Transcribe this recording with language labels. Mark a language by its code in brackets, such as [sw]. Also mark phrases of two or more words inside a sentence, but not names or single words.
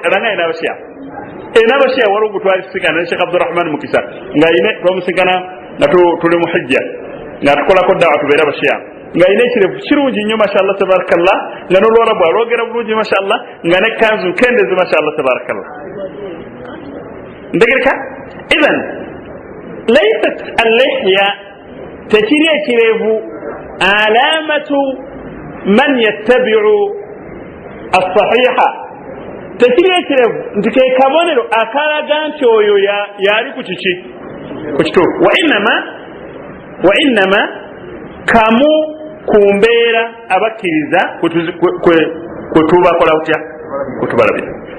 [lg] Alanga ina abashiya enabashiya waliwo gutwalisikana ne Sheikh Abdurrahman Mukisa ng'ayina twamusikana nga tuli mu hijja nga tukolako daawa tubeera abashiya ng'ayina ekirevu kirungi nnyo [ar] ما شاء الله تبارك الله [lg] nga n'olwarabu alwogera bulungi mashallah nga n'ekkanzu nkendeze [ar] ما شاء الله تبارك الله. [lg] Ntegereka? [ar] إذن ليست اللحية [lg] tekiri ekirevu [ar] علامة من يتبع الصحيحة [lg] tekiri ekirevu nti ke kabonero akalaga nti oyo yali ku kiki ku kituufu [ar] وإنما [lg] kamu ku mbeera abakkiriza kwe tubakola kutya kwetubalabira